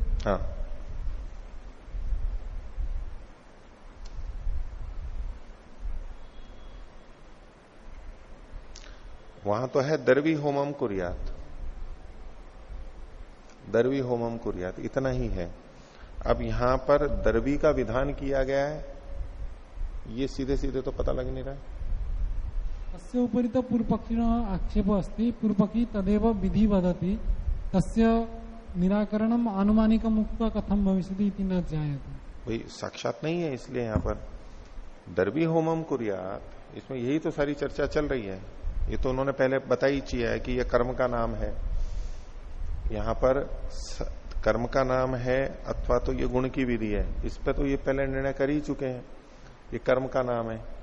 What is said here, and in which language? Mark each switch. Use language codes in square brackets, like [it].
[hi] हाँ, वहां तो है [sa] दर्वी होमम कुर्यात्, दर्वी होमम कुर्यात्, [hi] इतना ही है। अब यहां पर दर्वी का विधान किया गया है, ये सीधे सीधे तो पता लग नहीं रहा है। [sa] तस्य उपरि तो पूर्वपक्षिणः आक्षेपो अस्ति, पूर्वपक्षी तदेव विधि वदति तस्य निराकरणम आनुमानिकम् उक्त्वा कथम भविष्यति इति न ज्ञायते। [hi] भाई साक्षात नहीं है, इसलिए यहां पर [sa] दर्वी होमम कुर्यात्, [hi] इसमें यही तो सारी चर्चा चल रही है। ये तो उन्होंने पहले बताई चिया है कि यह कर्म का नाम है, यहां पर कर्म का नाम है अथवा तो ये गुण की विधि है, इस पे तो ये पहले निर्णय कर ही चुके हैं, ये कर्म का नाम है।